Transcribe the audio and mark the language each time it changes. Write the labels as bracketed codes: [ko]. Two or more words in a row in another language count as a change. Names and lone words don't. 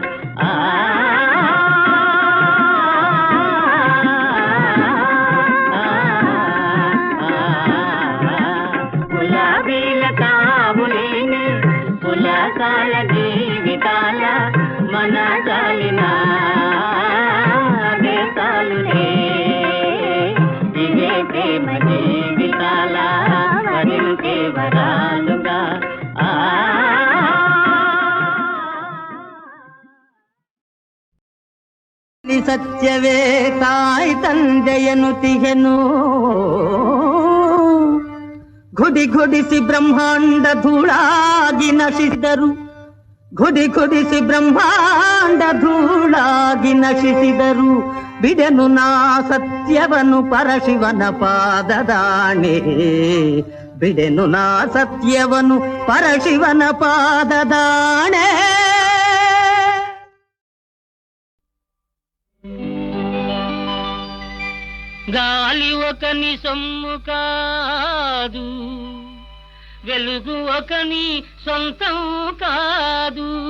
[te] కులాసాల జీవితాల మన చాలిన దేశాలులే. ఇవే ప్రేమ జీవితాల వరించే వరాలుగా. [kn] ಸತ್ಯವೇ ತಾಯಿ ತಂದೆಯನು ತಿಗೆನು ಘುಡಿ ಘುಡಿಸಿ ಬ್ರಹ್ಮಾಂಡ ಧೂಳಾಗಿ ನಶಿಸಿದರು, ಘುಡಿ ಘುಡಿಸಿ ಬ್ರಹ್ಮಾಂಡ ಧೂಳಾಗಿ ನಶಿಸಿದರು. ಬಿಡೆನು ನಾ ಸತ್ಯವನು ಪರಶಿವನ ಪಾದದಾಣೆ, ಬಿಡೆನು ನಾ ಸತ್ಯವನು ಪರಶಿವನ ಪಾದದಾಣೆ. [te] గాలి ఒకని సొమ్ము కాదు, వెలుగు ఒకని సొంతం కాదు.